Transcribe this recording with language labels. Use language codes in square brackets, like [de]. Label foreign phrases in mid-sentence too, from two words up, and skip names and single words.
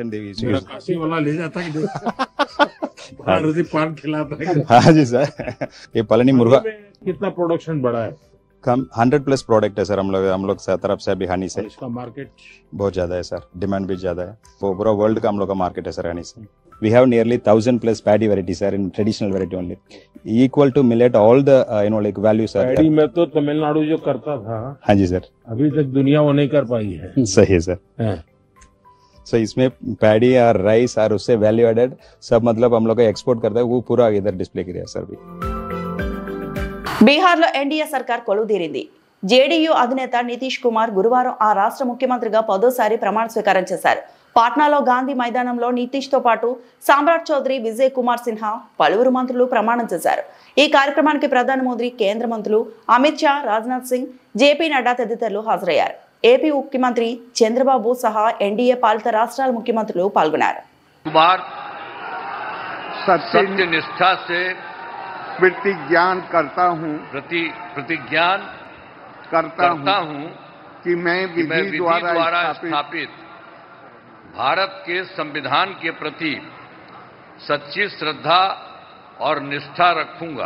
[hi] मेरा काशी वाला ले जाता है पान खिलाता है. हाँ जी सर. ये पलनी मुर्गा कितना प्रोडक्शन बढ़ा है? कम 100+ प्रोडक्ट है सर. हम लोग तरफ से अभी हनी से इसका मार्केट बहुत ज्यादा है सर. डिमांड भी ज्यादा है. वो पूरा वर्ल्ड का हम लोग का मार्केट है सर हनी से. [en] We have nearly 1000+ paddy varieties sir, in traditional variety only, equal to millet, all the like values sir. [hi] पैडी में तो तमिलनाडु जो करता था, हाँ जी सर, अभी तक दुनिया वो नहीं कर पाई है. सही है सर. सो इसमें पैडी और राइस और उससे [en] value added [hi] सब मतलब हम लोग का एक्सपोर्ट करता है, वो पूरा इधर डिस्प्ले किया सर. भी [te] బీహార్లో ఎన్డీఏ సర్కార్ కొలువుదీరింది. జేడీయూ అధినేత నితీష్ కుమార్ గురువారం ఆ రాష్ట్ర ముఖ్యమంత్రిగా 10వ ప్రమాణ స్వీకారం చేశారు. పాట్నాలో గాంధీ మైదానంలో నితీష్ తో పాటు సామ్రాట్ చౌదరి, విజయ్ కుమార్ సిన్హా, పలువురు మంత్రులు ప్రమాణం చేశారు. ఈ కార్యక్రమానికి ప్రధాని మోదీ, కేంద్ర మంత్రులు అమిత్ షా, రాజ్నాథ్ సింగ్, జేపీ నడ్డా తదితరులు హాజరయ్యారు. ఏపీ ముఖ్యమంత్రి చంద్రబాబు సహా ఎన్డీఏ పాలిత రాష్ట్రాల ముఖ్యమంత్రులు పాల్గొన్నారు. [hi] सत्यनिष्ठा से प्रतिज्ञान करता हूं कि मैं विधि द्वारा स्थापित भारत के संविधान के प्रति सच्ची श्रद्धा और निष्ठा रखूंगा.